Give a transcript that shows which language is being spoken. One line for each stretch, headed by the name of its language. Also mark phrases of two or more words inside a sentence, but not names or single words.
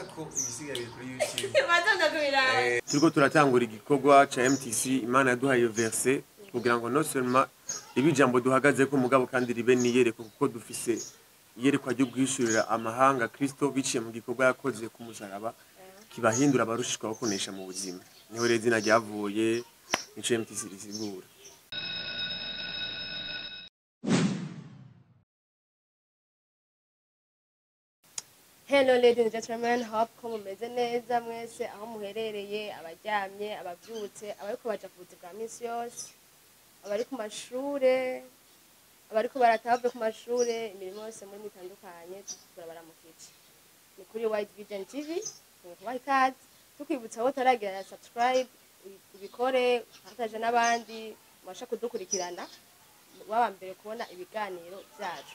Rundi: ko ibisigaye kuri YouTube turiko turatangura igikorwa ca MTC Imana yaduhaye verse kugira ngo
French: no seulement
Rundi: ibi jambo duhagaze ko mugabo kandi ribe niyereko kuko dufise iyerekwa ryo guhishurira amahanga Kristo biciye mu gikorwa yakoze ku musaraba kibahindura abarushishwa bakonesha mu buzima niho rero izina ryavuye ico MTC risigura.
English: Hello ladies and gentlemen,
Rundi: hope ko mumeze neza mwese aho muherereye, abaryamye, abavyutse, abariko baja ku buzi bwa misi yose, abari ku mashure, abariko barataha ku mashure, imirimo yose muri mitandukanye turabaramukije. Ni kuri White Vision TV, kubaha ikaze, tukwibutsa aho taragira subscribe, ubikore, hataje n'abandi mubasha kudukurikirana, waba mbere kubona ibiganiro vyacu.